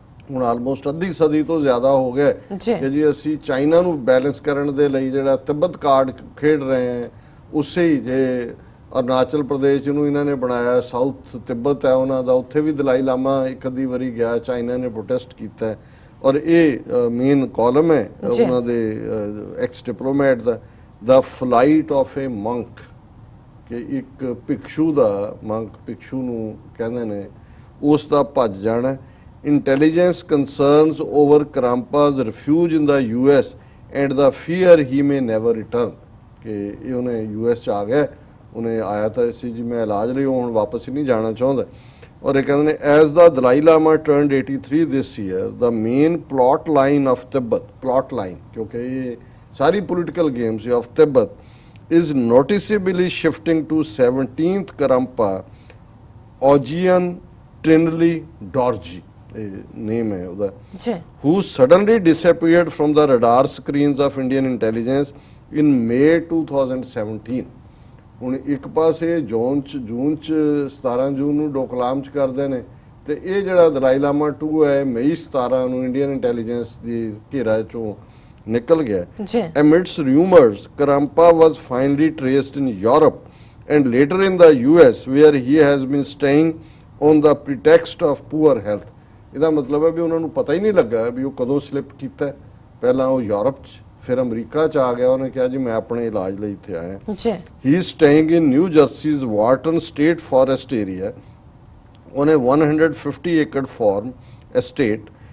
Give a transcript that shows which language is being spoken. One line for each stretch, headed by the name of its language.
Punjabi: ਹੁਣ ਆਲਮੋਸਟ ਅੱਧੀ ਸਦੀ ਤੋਂ ਜ਼ਿਆਦਾ ਹੋ ਗਿਆ ਕਿ ਜੀ ਅਸੀਂ ਚਾਈਨਾ ਨੂੰ ਬੈਲੈਂਸ ਕਰਨ ਦੇ ਲਈ ਜਿਹੜਾ ਤਿੱਬਤ ਕਾਰਡ ਖੇਡ ਰਹੇ ਹਾਂ, ਉਸੇ ਹੀ ਜੇ ਅਰੁਣਾਚਲ ਪ੍ਰਦੇਸ਼ ਜਿਹਨੂੰ ਇਹਨਾਂ ਨੇ ਬਣਾਇਆ, ਸਾਊਥ ਤਿੱਬਤ ਹੈ ਉਹਨਾਂ ਦਾ, ਉੱਥੇ ਵੀ ਦਲਾਈ ਲਾਮਾ ਇੱਕ ਅੱਧੀ ਵਾਰੀ ਗਿਆ, ਚਾਈਨਾ ਨੇ ਪ੍ਰੋਟੈਸਟ ਕੀਤਾ, ਔਰ ਇਹ ਮੇਨ ਕਾਲਮ ਹੈ ਉਹਨਾਂ ਦੇ X diplomat ਦਾ,
English: the flight of a monk,
Punjabi: ਕਿ ਇੱਕ ਭਿਕਸ਼ੂ ਦਾ, ਮੰਕ ਭਿਕਸ਼ੂ ਨੂੰ ਕਹਿੰਦੇ ਨੇ, ਉਸ ਦਾ ਭੱਜ ਜਾਣਾ।
English: intelligence concerns over Karmapa's refuge in the US and the fear he may never return,
Punjabi: ਕਿ ਇਹ ਉਹਨੇ US 'ਚ ਆ ਗਿਆ, ਉਹਨੇ ਆਇਆ ਤਾਂ ਸੀ ਜੀ ਮੈਂ ਇਲਾਜ ਲਈ, ਹੁਣ ਵਾਪਸ ਹੀ ਨਹੀਂ ਜਾਣਾ ਚਾਹੁੰਦਾ। ਔਰ ਇਹ ਕਹਿੰਦੇ ਨੇ
English: as the Dalai Lama turned 83 this year, the main plot line of Tibet, plot line
Punjabi: ਕਿਉਂਕਿ ਇਹ ਸਾਰੀ
English: political games of Tibet is noticeably shifting to 17th Karmapa Ojian Trinley Dorji,
Punjabi: name hai uda,
English: who suddenly disappeared from the radar screens of Indian intelligence in May 2017.
Punjabi: ਹੁਣ ਇੱਕ ਪਾਸੇ ਜੂਨ ਚ 17 ਜੂਨ ਨੂੰ ਡੋਕਲਾਮ ਚ ਕਰਦੇ ਨੇ, ਤੇ ਇਹ ਜਿਹੜਾ ਦਲਾਈ ਲਾਮਾ 2 ਹੈ ਮਈ 17 ਨੂੰ ਇੰਡੀਅਨ ਇੰਟੈਲੀਜੈਂਸ ਦੀ ਘੇਰਾ ਚੋਂ ਨਿਕਲ ਗਿਆ।
English: Amidst rumors, Karmapa was finally traced in Europe and later in the US, where he has been staying on the pretext of poor health.
Punjabi: ਇਹਦਾ ਮਤਲਬ ਹੈ ਵੀ ਉਹਨਾਂ ਨੂੰ ਪਤਾ ਹੀ ਨਹੀਂ ਲੱਗਾ ਵੀ ਉਹ ਕਦੋਂ ਸਲਿਪ ਕੀਤਾ, ਪਹਿਲਾਂ ਉਹ ਯੂਰਪ 'ਚ, ਫਿਰ ਅਮਰੀਕਾ 'ਚ ਆ ਗਿਆ, ਉਹਨੇ ਕਿਹਾ ਜੀ ਮੈਂ ਆਪਣੇ ਇਲਾਜ ਲਈ ਇੱਥੇ ਆਇਆ।
English: he is staying in New Jersey's Wharton State Forest area on a 150 acre farm estate